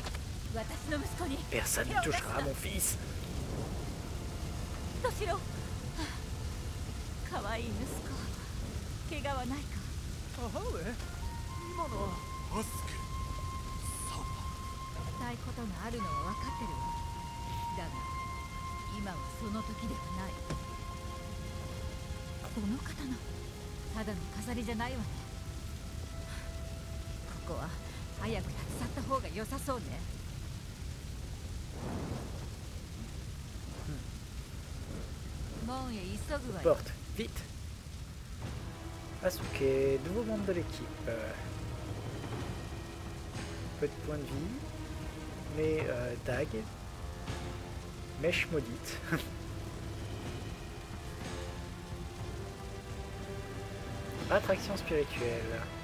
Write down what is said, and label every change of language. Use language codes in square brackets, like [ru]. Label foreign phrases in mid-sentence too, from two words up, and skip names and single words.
[fr] Personne ne touchera à mon fils. [ja] かわいい息子怪我はないかアスケしたいことがあるのは分かってるわ。だが今はその時ではない。この刀ただの飾りじゃないわね。ここは早く立ち去った方が良さそうね。門へ急ぐわよ。 [fr] Porte, vite. Asuke, nouveau membre de l'équipe. Peu de points de vie, mais dague, mèche maudite. Attraction spirituelle.